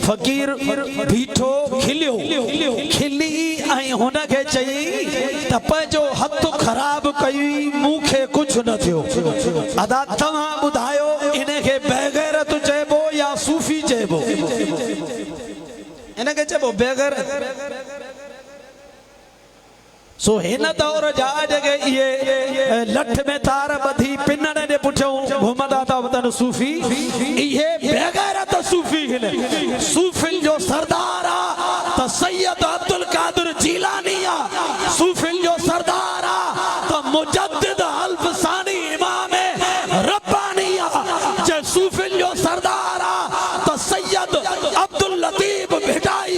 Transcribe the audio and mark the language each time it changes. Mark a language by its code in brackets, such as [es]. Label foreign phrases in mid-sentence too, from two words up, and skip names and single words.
[sd] फ़कीर बीठो खिलियो, खिली ऐं हुनखे चई त पंहिंजो हथ ख़राब कई, मूंखे कुझु न थियो। अदा तव्हां ॿुधायो इनखे बेग़ैरत चइबो या सूफ़ी चइबो इनके चइबो बेग़ैरत सो हिन दौर जा जगे ये लठ में तार बधी पिनने दे पुठियों घुमंदा था वतन सूफी ये बेग़ैरत सूफी हिन सूफिन जो सरदार आ त सैयद अब्दुल कादिर जीलानी आ सूफिन जो सरदार आ त मुजद्दिद अल्फसानी इमाम रब्बानी आ जे सूफिन जो सरदार आ त सैयद अब्दुल लतीफ भिटाई